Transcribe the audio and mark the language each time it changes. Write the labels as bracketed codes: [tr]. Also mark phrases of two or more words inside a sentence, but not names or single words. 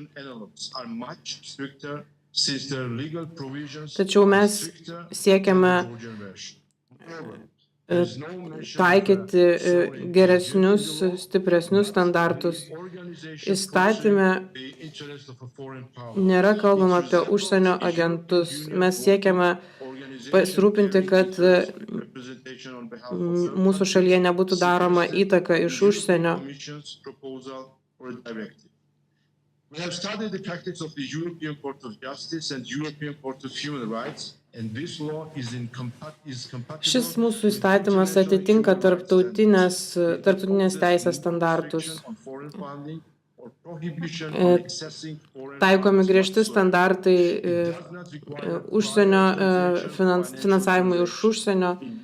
[lt] Tačiau mes siekiame taikyti geresnius, stipresnius standartus. Įstatyme nėra kalbama apie užsienio agentus. Mes siekiame pasirūpinti, kad mūsų šalyje nebūtų daroma įtaka iš užsienio. [en] We have studied the practice of the European Court of Justice and European Court of Human Rights, and this law is compatible. [lt] Šis mūsų įstatymas atitinka tarptautinės teisės standartus. Taikomi griežti standartai užsienio finansavimui iš užsienio.